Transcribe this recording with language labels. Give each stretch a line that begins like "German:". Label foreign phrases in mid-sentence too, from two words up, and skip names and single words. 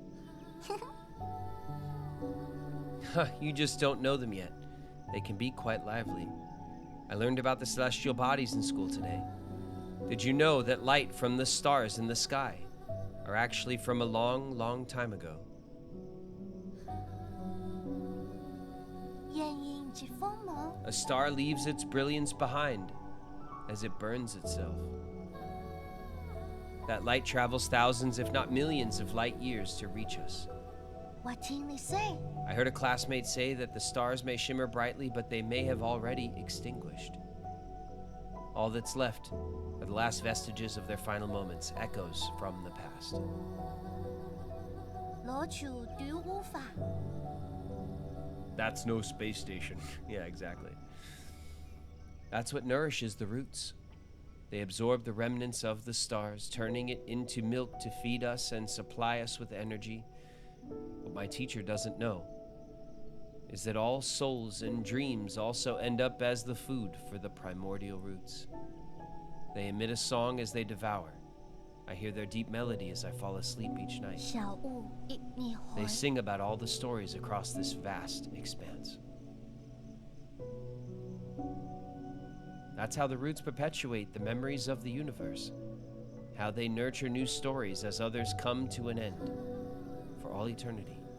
English: You just don't know them yet. They can be quite lively. I learned about the celestial bodies in school today. Did you know that light from the stars in the sky are actually from a long, long time ago?
Cantonese: 焰映住鋒芒，
English: A star leaves its brilliance behind as it burns itself. That light travels thousands, if not millions, of light years to reach us.
Cantonese: 我听你 say，
English: I heard a classmate say that the stars may shimmer brightly, but they may have already extinguished. All that's left are the last vestiges of their final moments, echoes from the past.
Cantonese: 攞住短烏法，
English: That's no space station. Yeah, exactly. That's what nourishes the roots. They absorb the remnants of the stars, turning it into milk to feed us and supply us with energy. What my teacher doesn't know is that all souls and dreams also end up as the food for the primordial roots. They emit a song as they devour. I hear their deep melody as I fall asleep each night.
Cantonese: 小霧亦滅
English: They 海， sing about all the stories across this vast expanse. That's how the roots perpetuate the memories of the universe. How they nurture new stories as others come to an end for all eternity.